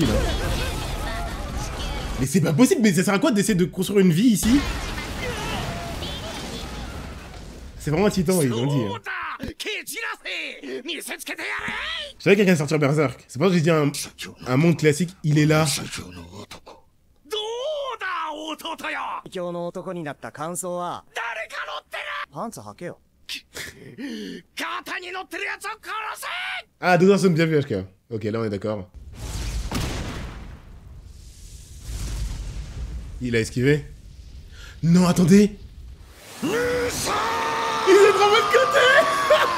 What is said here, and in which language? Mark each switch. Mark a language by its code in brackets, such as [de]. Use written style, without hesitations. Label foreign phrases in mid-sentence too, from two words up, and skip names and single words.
[fr] Hein. Mais c'est pas possible, mais ça sert à quoi d'essayer de construire une vie ici? C'est vraiment un titan, ils l'ont dit. Hein. Je savais que quelqu'un allait sortir Berserk. C'est pour ça que j'ai dit un monde classique, il est là. [ja] 最強の男になった感想はパンツ履けよ。 [fr] Ah, deux personnes bien vu, HK. Ok, là on est d'accord. Il a esquivé. Non, attendez. Il est vraiment de côté.